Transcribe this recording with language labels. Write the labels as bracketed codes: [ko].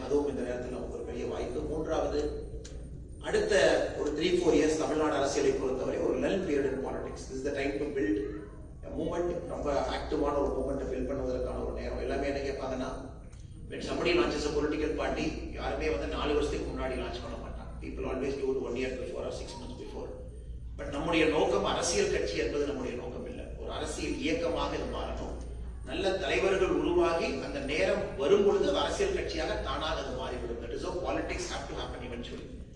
[ta] அதுவும் இந்த நேரத்தில் நமக்கு ஒரு பெரிய வாய்ப்பு. மூன்றாவது, அடுத்த ஒரு 3-4 இயர்ஸ் தமிழ்நாடு அரசியலை பொறுத்தவரை ஒரு லல் period in politics. [en] This is the time to build movement. [ta] ரொம்ப ஆக்டிவான ஒரு மூவ்மெண்ட்டை பில்ட் பண்ணுவதற்கான ஒரு நேரம். எல்லாமே என்ன கேட்பாங்கன்னா, [en] when somebody launches a political party, [ta] யாருமே வந்து 4 வருஷத்துக்கு முன்னாடி லான்ச் பண்ண மாட்டாங்க. [en] People always do it 1 year before or 6 months before. [ta] But நம்முடைய நோக்கம் அரசியல் கட்சி என்பது நம்முடைய நோக்கம் இல்லை. ஒரு அரசியல் இயக்கமாக இது மாறணும். நல்ல தலைவர்கள் உருவாகி அந்த நேரம் வரும் பொழுது அரசியல் கட்சியாக தானாக அது மாறிவிடும். [en] That is how politics have to happen eventually.